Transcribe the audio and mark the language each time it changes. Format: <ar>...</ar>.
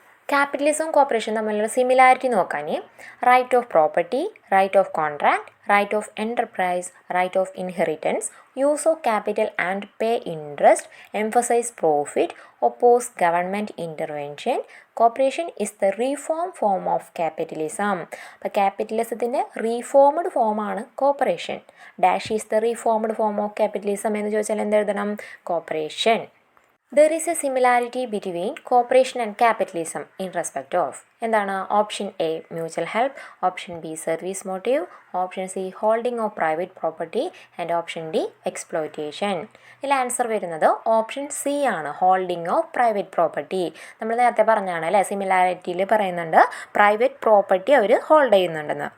<ml>ക്യാപിറ്റലിസവും കോപ്പറേഷനും തമ്മിലുള്ള സിമിലാരിറ്റി നോക്കാൻ</ml> <en>Right of property, right of contract, right of enterprise, right of inheritance, use of capital and pay interest, emphasise profit, oppose government intervention. Cooperation is the reform form of capitalism.</en> <ml>അപ്പോൾ ക്യാപിറ്റലിസത്തിൻ്റെ reformed ഫോമാണ് corporation.</ml> <en>dash is the reformed form of capitalism</en> <ml>എന്ന് ചോദിച്ചാൽ എന്തെഴുതണം?</ml> <en>Cooperation. There is a similarity between cooperation and capitalism in respect of</en> <ml>എന്താണ്?</ml> <en>Option A mutual help, option B service motive, option C holding of private property and option D exploitation.</en> <ml>ഇതിൽ answer വരുന്നത് option C ആണ്,</ml> <en>Holding of private property.</en> <ml>നമ്മൾ നേരത്തെ പറഞ്ഞാണ് അല്ലേ, സിമിലാരിറ്റിയിൽ പറയുന്നുണ്ട് private property അവർ hold ചെയ്യുന്നുണ്ടെന്ന്.</ml>